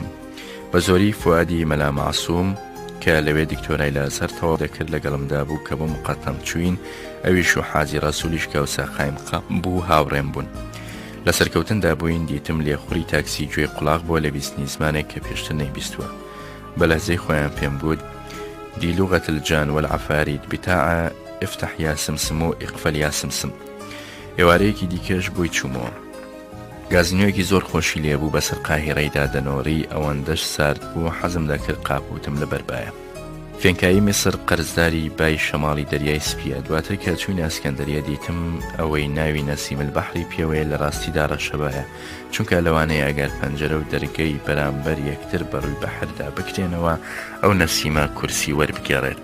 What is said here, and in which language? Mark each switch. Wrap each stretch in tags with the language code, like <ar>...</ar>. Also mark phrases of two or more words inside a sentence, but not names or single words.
<ckb>بە زۆری فوادی مەلا مەعسووم کە لەوێ دکتۆرای لازەر تەواو دەکرد لەگەڵمدا بوو کە بۆ مقەتەم چوین، ئەویش و حاجی ڕەسوولیش کە ئەوسا قایمقام بوو هاوڕێم بوون. لە سەرکەوتندا بووین دیتم لێخوڕی تاکسی گوێ قوڵاق بۆ لە بیستنی زمانێک کە پێشتر نەیبیستووە. بە لەهجەی خۆیان پێم گوت</ckb> <ar>دی لغة الجان والعفاريت بتاع افتح يا سمسم و اقفل يا سمسم.</ar> <ckb>ئێوارەیەکی دیکەش بۆی چوومەوە. گازینۆیەکی زۆر خۆشی لێبوو بەسەر قاهیرەیدا دەنۆڕی ئەوەندەش سارد بوو حەزم دەکرد قاپوتم لە بەربایە. فێنکایی میسر قەرزداری بای شەماڵی دەریای سپیە. دواتر کە چووینە ئەسکەندەریە دیتم ئەوەی ناوی نەسیم البەحری پێوەیە لە ڕاستیدا ڕەشەبایە، چونکە لەوانەیە ئەگەر پەنجەرە و دەرگەی بەرامبەر یەکتر بەڕووی بەحردا بکرێنەوە ئەو نەسیمە کورسی وەربگێڕێت.</ckb>